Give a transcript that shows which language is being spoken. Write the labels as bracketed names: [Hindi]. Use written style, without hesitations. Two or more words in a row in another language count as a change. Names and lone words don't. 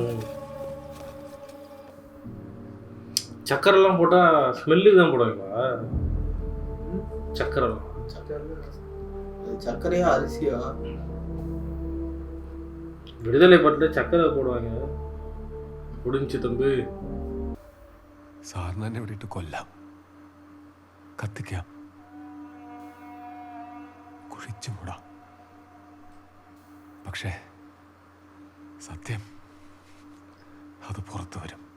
[Tamil] சக்கரெல்லாம் போட்டா ஸ்மெல்லுக்கு தான் போடுவாங்களா? சக்கரெல்லாம் சக்கரையா அரிசியா? விடுதலை பட்டு சக்கரை போடுவாங்க. முடிஞ்சு தம்பி. [Malayalam] സാറിന് എന്നെ വിട്ടിട്ട് കൊല്ലാം, കത്തിക്കാം, കുഴിച്ചു മൂടാം. പക്ഷേ സത്യം അത് പുറത്തു വരും.